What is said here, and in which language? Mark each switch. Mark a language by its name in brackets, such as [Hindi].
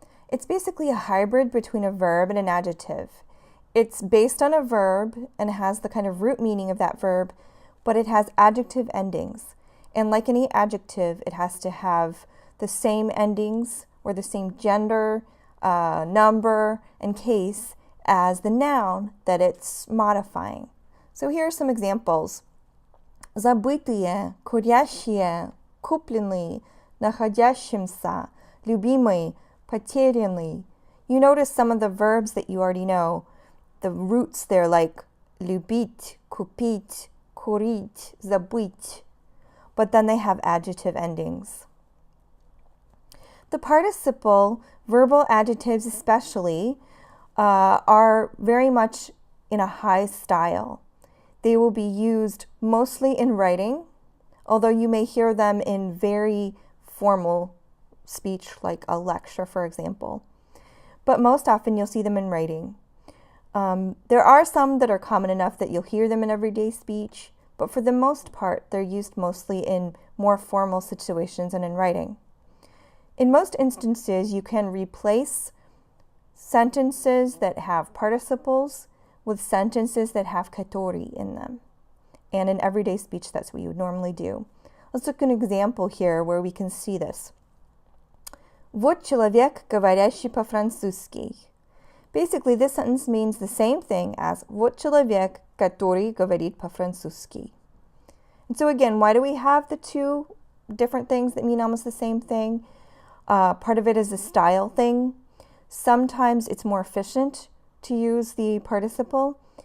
[English] It's basically a hybrid between a verb and an adjective. It's based on a verb and has the kind of root meaning of that verb, but it has adjective endings. And like any adjective, it has to have the same endings or the same gender, number, and case as the noun that it's modifying. So here are some examples. [Russian] Забытые, курящие, купленный, находящимся, любимый, потерянный. [English] You notice some of the verbs that you already know. The roots there like [Russian] любить, купить, курить, забыть. [English] But then they have adjective endings. The participle, verbal adjectives especially, are very much in a high style. They will be used mostly in writing, although you may hear them in very formal speech, like a lecture, for example. But most often you'll see them in writing. There are some that are common enough that you'll hear them in everyday speech, but for the most part, they're used mostly in more formal situations and in writing. In most instances, you can replace sentences that have participles with sentences that have katori in them. And in everyday speech, that's what you would normally do. Let's look at an example here where we can see this. [Russian] Вот человек, говорящий по-французски. [English] Basically, this sentence means the same thing as [Russian] вот человек, который говорит по-французски. [English] And so again, why do we have the two different things that mean almost the same thing? Part of it is a style thing. Sometimes it's more efficient to use the participle.